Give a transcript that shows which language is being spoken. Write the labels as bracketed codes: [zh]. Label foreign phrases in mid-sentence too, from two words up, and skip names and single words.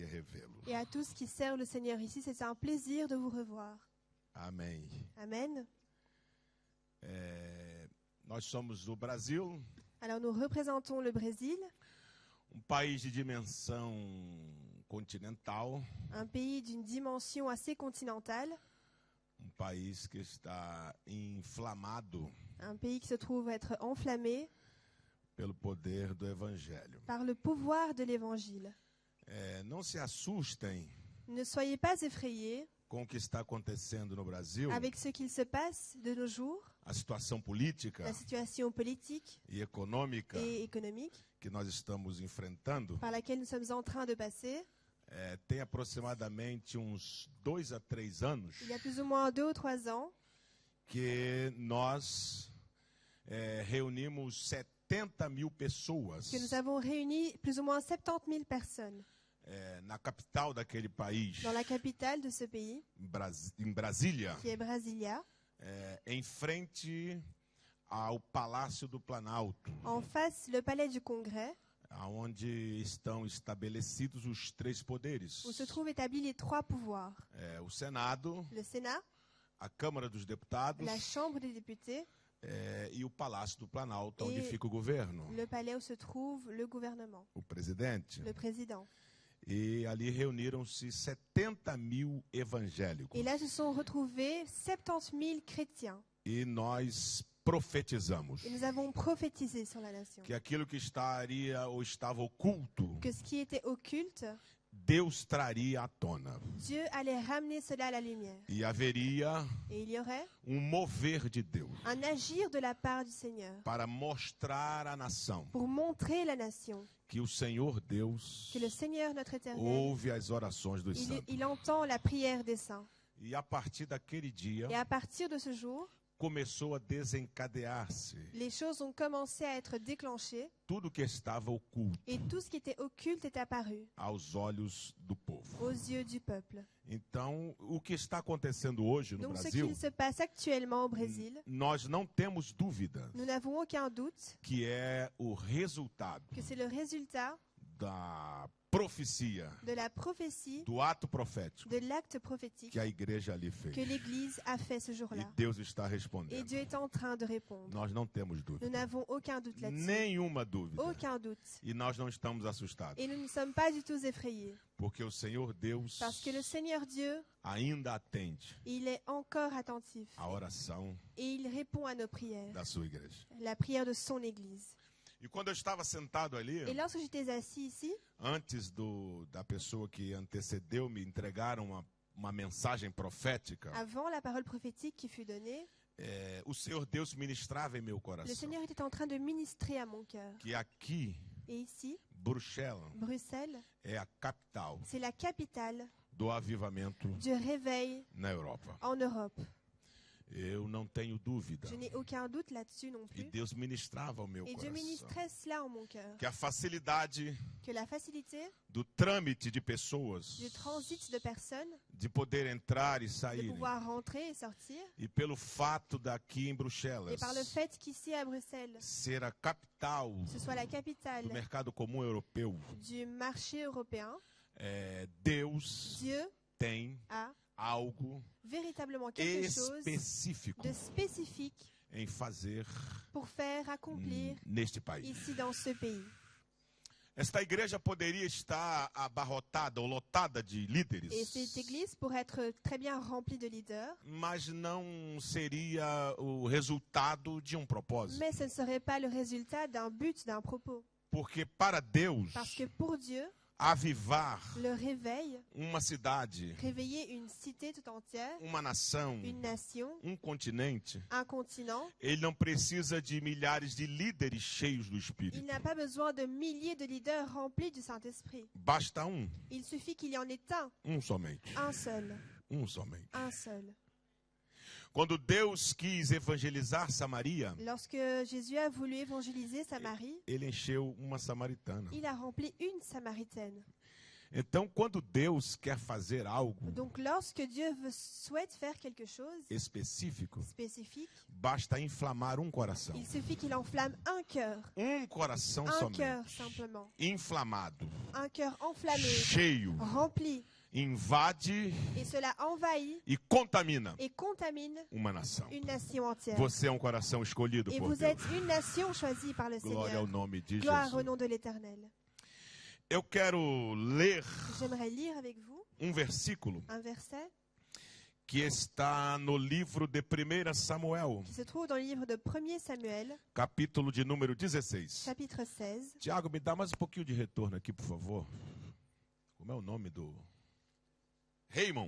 [pt] revê-lo. [fr] Et à tous qui servent le Seigneur ici, c'est un plaisir de vous revoir. [pt] Amém. [fr] Amen. [pt] Nós somos do Brasil, [fr] Alors nous représentons le Brésil, [pt] país de dimensão continental, [fr] un pays d'une dimension assez continentale, [pt] país que está inflamado [fr] un pays qui se trouve être enflammé [pt] pelo poder do Evangelho. [fr] par le pouvoir de l'Évangile. [pt] Não se assustem [fr] Ne soyez pas effrayés [pt] com o que está acontecendo no Brasil, [fr] avec ce qu'il se passe de nos jours, [pt] a situação política [fr] la situation politique [pt] e econômica [fr] et économique [pt] que nós estamos enfrentando. [fr] par laquelle nous sommes en train de passer. [pt] Tem aproximadamente uns 2 a 3 anos [fr] Il y a plus ou moins 2 ou 3 ans [pt] que nós reunimos 70 mil pessoas [fr] que nous avons réuni plus ou moins 70 000 personnes [pt] na capital daquele país, [fr] dans la capitale de ce pays, [pt] em Brasília, [fr] qui est Brasilia, [pt] em frente ao Palácio do Planalto, [fr] en face le palais du Congrès, [pt] onde estão estabelecidos os 3 poderes: [fr] où se trouvent établis les 3 pouvoirs. [pt] o Senado, [fr] Le Sénat, [pt] a Câmara dos Deputados [fr] la Chambre des députés, [pt] e o Palácio do Planalto, onde E fica o governo, [fr] le palais où se trouve le gouvernement, [pt] o presidente. [fr] le président. [pt] E ali reuniram-se 70 mil evangélicos. [fr] Et là se sont retrouvés 70 000 chrétiens. [pt] E nós profetizamos [fr] Et nous avons prophétisé sur la nation [pt] que aquilo que estaria ou estava oculto, [fr] que ce qui était occulte, [pt] Deus traria à tona. [fr] Dieu allait ramener cela à la lumière. [pt] E haveria [fr] Et il y aurait [pt] mover de Deus [fr] un agir de la part du Seigneur [pt] para mostrar à nação [fr] pour montrer la nation [pt] que o Senhor Deus [fr] que le Seigneur notre Éternel, [pt] ouve as orações dos santos. [fr] il entend la prière des saints. [pt] E a partir daquele dia [fr] Et à partir de ce jour, [pt] começou a desencadear-se [fr] les choses ont commencé à être déclenchées [pt] tudo que estava oculto [fr] et tout ce qui était occulte est apparu [pt] aos olhos do povo. [fr] aux yeux du peuple. [pt] Então, o que está acontecendo hoje no [fr] Donc ce [pt] Brasil, [fr] qu'il se passe actuellement au Brésil, [pt] nós não temos dúvida [fr] nous n'avons aucun doute [pt] que é o resultado [fr] que c'est le résultat [pt] da profecia, [fr] de la prophétie, [pt] do ato profético [fr] de l'acte prophétique [pt] que a igreja ali fez. [fr] que l'Église a fait ce [pt] E [fr] jour-là. [pt] Deus está [fr] Et [pt] respondendo. [fr] Dieu est en train de répondre. [pt] Nós não temos [fr] Nous [pt] dúvida. [fr] n'avons aucun doute là-dessus. [pt] Nenhuma dúvida. [fr] Aucun doute. [pt] E nós não estamos assustados. [fr] Et nous ne sommes pas du tout effrayés. [pt] Porque o Senhor Deus [fr] Parce que le Seigneur Dieu, [pt] ainda atende [fr] il est encore attentif. [pt] a oração [fr] Et il répond à nos prières. [pt] da sua igreja. [fr] La prière de son Église. [pt] E quando eu estava sentado ali, [fr] Et lorsque j'étais assis ici, [pt] antes da pessoa que antecedeu me entregar uma mensagem profética, [fr] avant la parole prophétique qui fut donnée, [pt] o Senhor Deus ministrava em meu [fr] le [pt] coração [fr] Seigneur était en train de ministrer à mon cœur. [pt] que aqui, [fr] Et ici, [pt] Bruxelas, [fr] Bruxelles, [pt] é a capital [fr] c'est la capitale [pt] do avivamento [fr] du réveil [pt] na Europa. [fr] en Europe. [pt] Eu não tenho dúvida. [fr] Je n'ai aucun doute là-dessus non [pt] E [fr] plus. [pt] Deus ministrava ao meu [fr] Et Dieu [pt] coração [fr] ministrait cela en mon cœur. [pt] que a facilidade [fr] Que la facilité [pt] do trâmite de pessoas, [fr] du transit de personnes, [pt] de poder entrar e [fr] de [pt] sair, [fr] pouvoir rentrer et sortir, [pt] e pelo fato daqui em [fr] et [pt] Bruxelas [fr] par le fait qu'ici à Bruxelles, [pt] ser a capital [fr] ce soit la capitale [pt] do mercado comum europeu, [fr] du marché européen, [pt] Deus [fr] Dieu [pt] tem [fr] a [pt] algo [fr] véritablement quelque chose [pt] específico [fr] de spécifique [pt] em fazer [fr] pour faire accomplir [pt] neste país. [fr] ici dans ce pays. [pt] Esta igreja poderia estar abarrotada ou lotada de líderes, [fr] Et cette église pourrait être très bien remplie de leaders, [pt] mas não seria o resultado de propósito. [fr] mais ce ne serait pas le résultat d'un but, d'un propos. [pt] Porque para Deus, [fr] Parce que pour Dieu, [pt] avivar [fr] le réveil, [pt] uma cidade, [fr] réveiller une cité tout entière, [pt] uma nação, [fr] une nation, [pt] continente, [fr] un continent, [pt] ele não precisa de milhares de líderes cheios do [fr] il [pt] Espírito. [fr] n'a pas besoin de milliers de leaders remplis du Saint-Esprit. [pt] Basta [fr] Il suffit qu'il y en ait [pt] somente. [fr] un seul, [pt] Somente. [fr] un seul. [pt] Quando Deus quis evangelizar Samaria, [fr] Lorsque Jésus a voulu évangéliser Samarie, [pt] ele encheu uma samaritana. [fr] il a rempli une Samaritaine. [pt] Então, quando Deus quer fazer algo [fr] Donc lorsque Dieu souhaite faire quelque chose [pt] específico, [fr] spécifique, [pt] basta inflamar um coração. [fr] il suffit qu'il enflamme un cœur. [pt] Um coração [fr] Un cœur [pt] somente. [fr] simplement. [pt] Inflamado, [fr] Un cœur enflammé, [pt] cheio, [fr] rempli. [pt] invade [fr] Et cela envahit [pt] e contamina [fr] et contamine [pt] uma nação. [fr] une nation entière. [pt] Você é um coração escolhido [fr] Et [pt] por [fr] vous [pt] Deus. [fr] êtes une nation choisie par le [pt] Glória ao [fr] Seigneur. [pt] nome de [fr] Gloire au [pt] Jesus. [fr] nom de l'Éternel. [pt] Eu quero ler [fr] J'aimerais lire avec vous [pt] um versículo [fr] un verset [pt] que está no livro de 1 Samuel, [fr] qui se trouve dans le livre de 1 Samuel, [pt] capítulo de número 16. [fr] chapitre 16. [pt] Tiago, me dá mais um pouquinho de retorno aqui, por favor. Como é o nome do... Raymond,